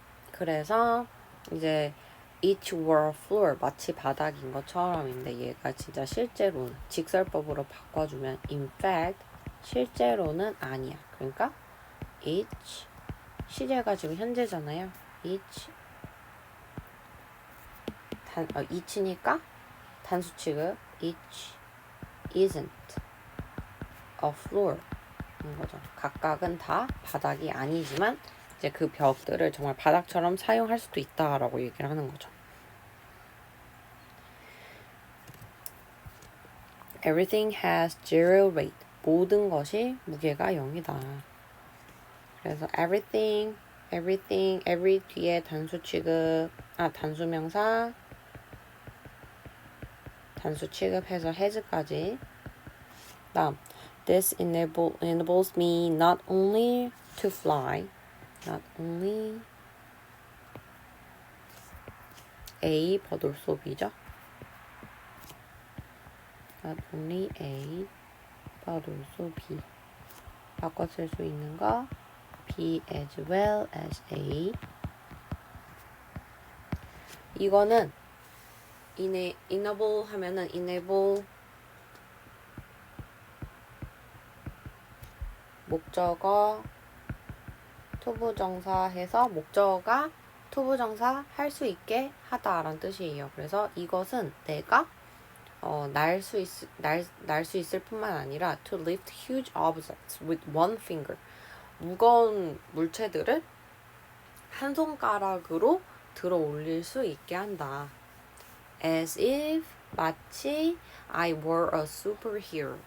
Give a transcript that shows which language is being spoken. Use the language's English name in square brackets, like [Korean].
[Korean] 그래서 이제 [English] each were floor [Korean] 마치 바닥인 것처럼인데 얘가 진짜 실제로는 직설법으로 바꿔주면 in fact 실제로는 아니야. 그러니까 each 시제가 지금 현재잖아요. [English] each each니까 [Korean] 단수 취급 [English] each isn't a floor 인 거죠. [Korean] 각각은 다 바닥이 아니지만 이제 그 벽들을 정말 바닥처럼 사용할 수도 있다라고 얘기를 하는 거죠. [English] Everything has zero weight. [Korean] 모든 것이 무게가 0이다. 그래서 everything, every 뒤에 단수 취급, 단수명사, 단수 취급해서 has까지. [English] 다음, this enables me not only to fly, not only A 버돌소비죠. Not only A but also be. [Korean] 바꿔 쓸 수 있는 거 [English] be as well as A. [Korean] 이거는 enable 하면은 enable 목적어 투부정사 해서 목적어가 투부정사 할 수 있게 하다라는 뜻이에요. 그래서 이것은 내가 날 수 있을 뿐만 아니라 [English] to lift huge objects with one finger. [Korean] 무거운 물체들을 한 손가락으로 들어 올릴 수 있게 한다. [English] As if [Korean] 마치 [English] I were a superhero.